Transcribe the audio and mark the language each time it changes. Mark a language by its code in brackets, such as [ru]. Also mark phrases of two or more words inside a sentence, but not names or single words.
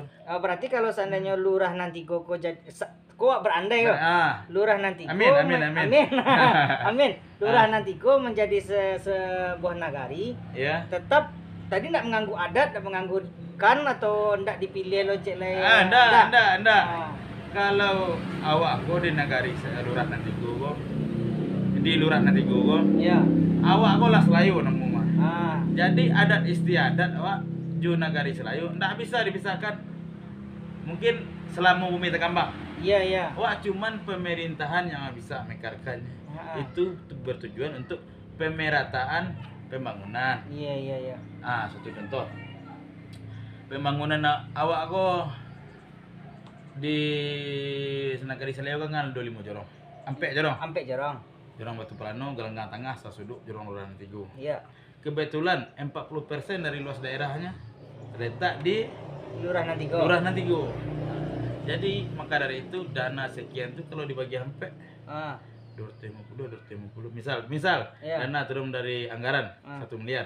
[min] Berarti kalau seandainya Lurah Nantigo kok jadi kok berandai kok. Lurah Nantigo. Amin. Amin. [id] Lurah Nantigo menjadi sebuah nagari. Ya. [min] Tetap tadi nggak mengganggu adat, nggak mengganggu kan atau nggak dipilih lo cek lain. Ndak. Kalau awak ko di nagari Lurah Nantigo ko, di Lurah Nantigo ko, ya. Awak ko lah Selayu nemu mah. Jadi adat istiadat awak ju nagari Selayu ndak bisa dipisahkan. [id] Mungkin selama bumi terkambang. Iya. Awak cuman pemerintahan yang bisa mekarkannya. Itu bertujuan untuk pemerataan pembangunan. Iya. Satu contoh. [min] Pembangunan awak ko di Senagari Selayu kan 25 jorong. Ampe jorong. Jorong Batu Pelano, Gelenggang Tengah, Sasuduk, Jorong Lurah Nantigo. Iya. [id] Kebetulan 40% dari luas daerahnya terletak di Lurah Nantigo. Jadi maka dari itu dana sekian itu kalau dibagi sampai 250. Misal iya. Dana turun dari anggaran 1 miliar.